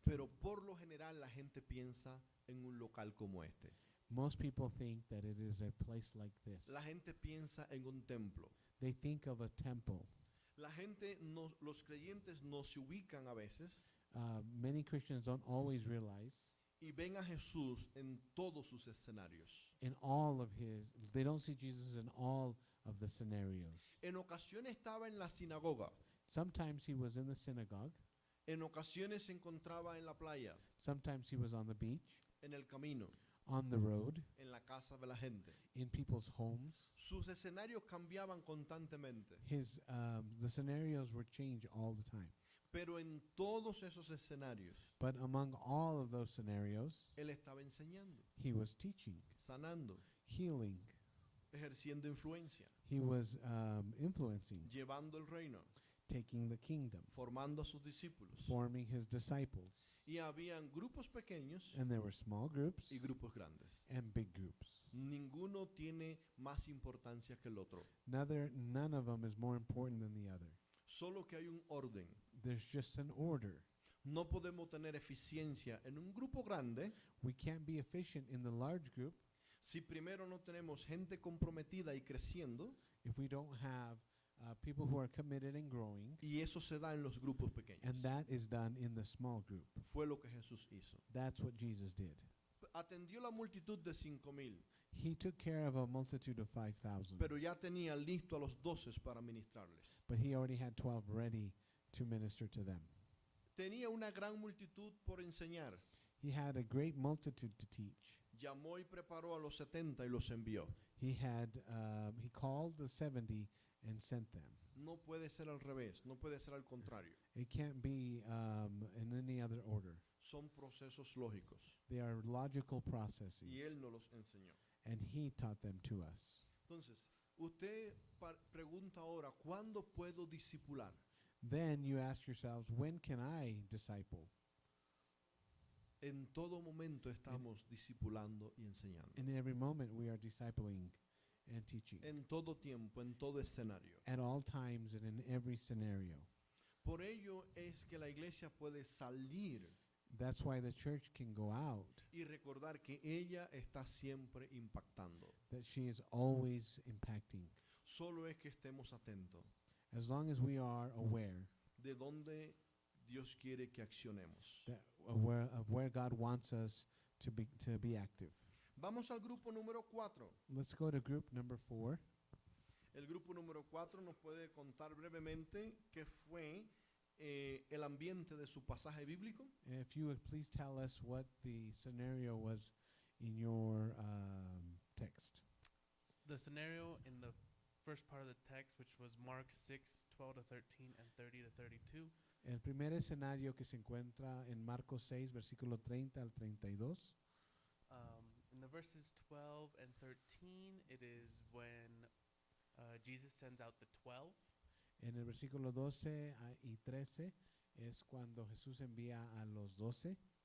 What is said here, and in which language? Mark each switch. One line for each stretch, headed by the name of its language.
Spanish: pero por lo general la gente piensa en un local como este.
English: Most people think that it is a place like this.
Spanish: La gente piensa en un templo.
English: They think of a temple.
Spanish: La gente, los creyentes no se ubican a veces
English: Many Christians don't always realize
Spanish: y ven a Jesús en todos sus escenarios.
English: in all of his, they don't see Jesus in all of the scenarios.
Spanish: En ocasiones estaba en la sinagoga,
English: Sometimes he was in the synagogue.
Spanish: en ocasiones se encontraba en la playa,
English: Sometimes he was on the beach,
Spanish: en el camino,
English: on the road,
Spanish: en la casa de la gente.
English: in people's homes.
Spanish: Sus escenarios cambiaban constantemente,
English: The scenarios were changed all the time.
Spanish: pero en todos esos escenarios,
English: But among all of those scenarios,
Spanish: él estaba enseñando,
English: he was teaching,
Spanish: sanando,
English: healing.
Spanish: ejerciendo influencia,
English: He was influencing,
Spanish: llevando el reino,
English: taking the kingdom,
Spanish: formando a sus discípulos.
English: forming his disciples.
Spanish: Y habían grupos pequeños
English: And there were small groups
Spanish: y grupos grandes.
English: and big groups.
Spanish: Ninguno tiene más importancia que el otro.
English: None of them is more important than the other.
Spanish: Solo que hay un orden.
English: There's just an order.
Spanish: No podemos tener eficiencia en un grupo grande
English: We can't be efficient in the large group
Spanish: si primero no tenemos gente comprometida y creciendo,
English: if we don't have people who are committed and growing,
Spanish: y eso se da en los grupos pequeños.
English: and that is done in the small group.
Spanish: Fue lo que Jesús hizo.
English: That's what Jesus did.
Spanish: Atendió la multitud de 5,000,
English: He took care of a multitude of 5,000,
Spanish: pero ya tenía listo a los 12 para ministrarles.
English: but he already had 12 ready to minister to them.
Spanish: Tenía una gran multitud por enseñar.
English: He had a great multitude to teach.
Spanish: Llamó y preparó a los 70 y los envió.
English: He called the 70 and sent them.
Spanish: No puede ser al revés, no puede ser al contrario.
English: It can't be in any other order.
Spanish: Son procesos lógicos
English: They are logical processes,
Spanish: y Él nos los enseñó.
English: and he taught them to us.
Spanish: Entonces, usted pregunta ahora, ¿cuándo puedo discipular?
English: Then you ask yourselves, when can I disciple?
Spanish: En todo momento estamos discipulando y enseñando.
English: In every moment we are discipling and teaching.
Spanish: En todo tiempo, en todo escenario.
English: At all times and in every scenario.
Spanish: Por ello es que la iglesia puede salir
English: That's why the church can go out,
Spanish: y recordar que ella está siempre impactando.
English: that she is always impacting.
Spanish: Solo es que estemos atentos
English: As long as we are aware
Spanish: de dónde Dios quiere que accionemos.
English: that of where God wants us to be active.
Spanish: Vamos al grupo número 4.
English: Let's go to group number 4.
Spanish: El grupo número 4 nos puede contar brevemente qué fue el ambiente de su pasaje bíblico.
English: If you would please tell us what the scenario was in your text. The scenario in the first part of the text, which was Mark 6:12-13 and 30-32,
Spanish: El primer escenario que se encuentra en Marcos 6, versículo 30 al 32.
English: in the verses 12 and 13, it is when Jesus sends out the 12.
Spanish: En el versículo 12 y 13 es cuando Jesús envía a los 12.